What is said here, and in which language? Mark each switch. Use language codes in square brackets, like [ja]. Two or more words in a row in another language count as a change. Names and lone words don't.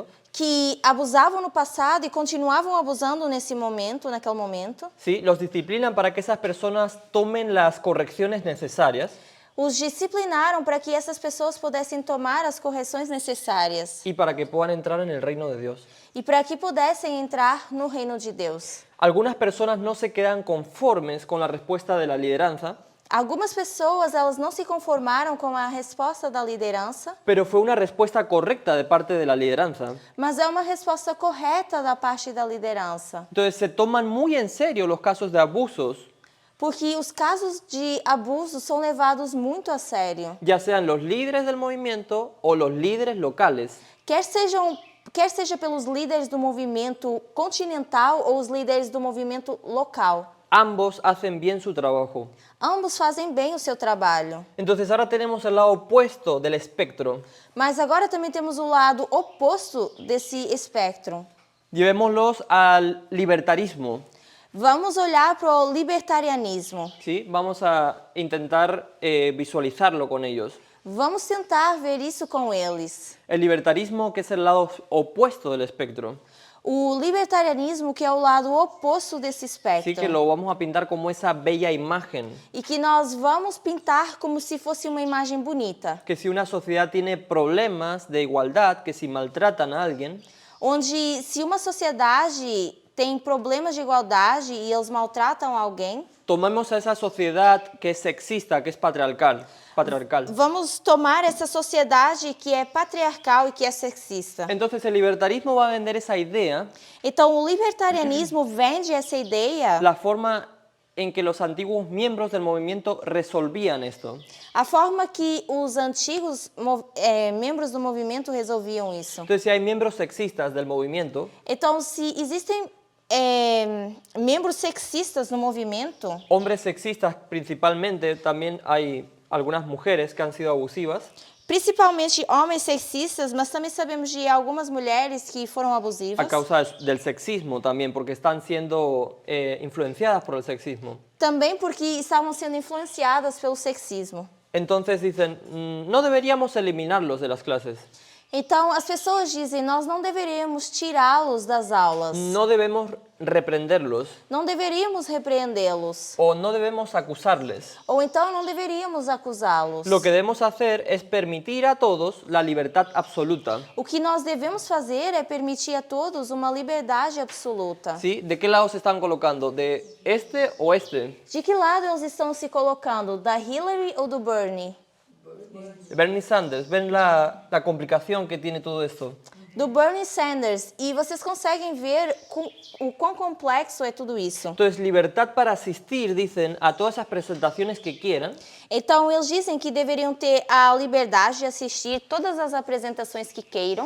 [pt] que abusavam no passado e continuavam abusando nesse momento, naquele momento. [es] Sí, los disciplinan para que esas personas tomen las correcciones necesarias [pt] Os disciplinaram para que essas pessoas pudessem tomar as correções necessárias [es] y para que puedan entrar en el reino de Dios. [pt] e para que pudessem entrar no reino de Deus. [es] Algunas personas no se quedan conformes con la respuesta de la lideranza, [pt] Algumas pessoas, elas não se conformaram com a resposta da liderança, [es] pero fue una respuesta correcta de parte de la lideranza. [pt] mas é uma resposta correta da parte da liderança. [es] Entonces se toman muy en serio los casos de abusos, [pt] Porque os casos de abuso são levados muito a sério. [es] ya sean los líderes del movimiento o los líderes locales. [pt] Quer seja pelos líderes do movimento continental ou os líderes do movimento local. [es] Ambos hacen bien su trabajo. [pt] Ambos fazem bem o seu trabalho. [es] Entonces ahora tenemos el lado opuesto del espectro. [pt] Mas agora também temos o lado oposto desse espectro. [es] Llevémoslos al libertarismo. [pt] Vamos olhar para o libertarianismo. [es] ¿Sí? Vamos a intentar visualizarlo con ellos. [pt] Vamos tentar ver isso com eles. [es] El libertarismo, que es el lado opuesto del espectro. [pt] O libertarianismo, que é o lado oposto desse espectro. [es] Sí, que lo vamos a pintar como esa bella imagen. [pt] E que nós vamos pintar como se fosse uma imagem bonita. [es] Que si una sociedad tiene problemas de igualdad, que si maltratan a alguien, [pt] Onde, se uma sociedade tem problemas de igualdade e eles maltratam alguém, [es] tomemos a esa sociedad que es sexista, que es patriarcal. [pt] vamos tomar essa sociedade que é patriarcal e que é sexista. [es] Entonces el libertarismo va a vender esa idea, [pt] Então, o libertarianismo vende essa ideia, [es] la forma en que los antiguos miembros del movimiento resolvían esto. [pt] a forma que os antigos membros do movimento resolviam isso. [es] Entonces si hay miembros sexistas del movimiento, [pt] Então, se existem membros sexistas no movimento, [es] hombres sexistas principalmente, también hay algunas mujeres que han sido abusivas, [pt] principalmente homens sexistas, mas também sabemos de algumas mulheres que foram abusivas. [es] a causa del sexismo también, porque están siendo influenciadas por el sexismo. [pt] Também porque estavam sendo influenciadas pelo sexismo. [es] Entonces dicen, no deberíamos eliminarlos de las clases, [pt] Então, as pessoas dizem, nós não deveríamos tirá-los das aulas. [es] no debemos reprenderlos [pt] Não deveríamos repreendê-los. [es] o no debemos acusarles. [pt] Ou então, não deveríamos acusá-los. [es] Lo que debemos hacer es permitir a todos la libertad absoluta. [pt] O que nós devemos fazer é permitir a todos uma liberdade absoluta. [es] ¿Sí? ¿De qué lado se están colocando? ¿De este o este? [pt] De que lado eles estão se colocando? Da Hillary ou do Bernie? [es] Bernie Sanders, ven la complicación que tiene todo esto. [pt] Do Bernie Sanders. E vocês conseguem ver o quão complexo é tudo isso. [es] Entonces, libertad para asistir, dicen, a todas esas presentaciones que quieran, [pt] Então, eles dizem que deveriam ter a liberdade de assistir todas as apresentações que queiram